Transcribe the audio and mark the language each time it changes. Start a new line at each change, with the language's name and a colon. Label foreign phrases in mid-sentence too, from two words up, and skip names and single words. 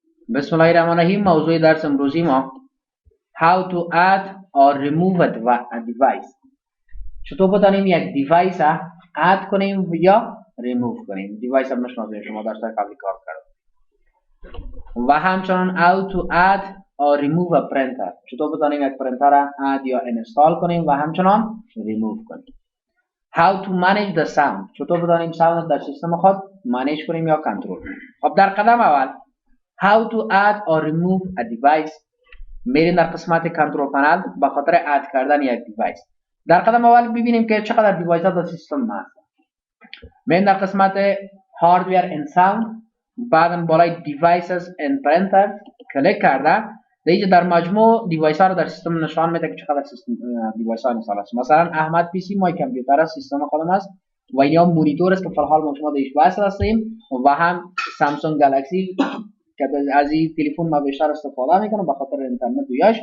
Persian: بسم الله الرحمن الرحیم. موضوع درس امروزی ما
English: how to add or remove a device.
Persian: چطور بتونیم یک دیوایس اد کنیم یا ریموو کنیم. دیوایس هم نشناسید، شما درس قبلی کار کردید. و همچنان
English: how to add or remove a printer.
Persian: چطور بتونیم یک پرنتر را اد یا انستال کنیم و همچنان ریموو کنیم.
English: how to manage the sound.
Persian: چطور بتونیم ساوند در سیستم خود منیج کنیم یا کنترل کنیم. خب در قدم اول
English: how to add or remove a device
Persian: میریم در قسمت
English: control panel
Persian: به خاطر اد کردن یک دیوایس. در قدم اول ببینیم که چقدر دیوایس ها در سیستم هست. میریم در قسمت
English: hardware and sound،
Persian: بعدا بالای
English: devices and printers
Persian: کلیک کرده در اینجا در مجموع دیوایس ها رو در سیستم نشان میده که چقدر سیستم دیوایس ها انستال است. مثلا احمد پی سی کمپیوتر است، سیستم خودم است و اینجا مونیتور است که فی الحال ما شما دیش وصل هستیم و هم سامسونگ گالاکسی که از این تلفن ما بیشتر استفاده میکنم به خاطر اینترنت دویاش.